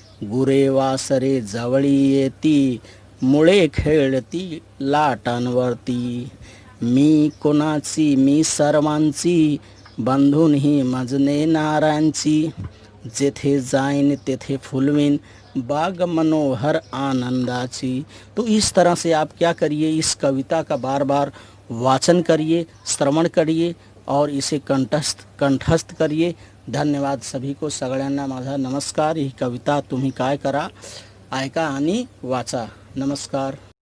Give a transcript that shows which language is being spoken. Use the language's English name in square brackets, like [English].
[Marathi] गुरे वासरे जवळी येती, मुळे खेळती लाटांवरती। मी कोणाची मी सर्वांची, बंधून ही मजने नारांची। जेथे जाईन तेथे फुलविन, बाग मनोहर आनंदाची। [Hindi] तो इस तरह से आप क्या करिए, इस कविता का बार बार वाचन करिए, श्रवण करिए और इसे कंठस्थ करिए। धन्यवाद सभी को, [Marathi] सगळ्यांना माझा नमस्कार। ही कविता तुम्ही काय करा, ऐका आणि वाचा। नमस्कार।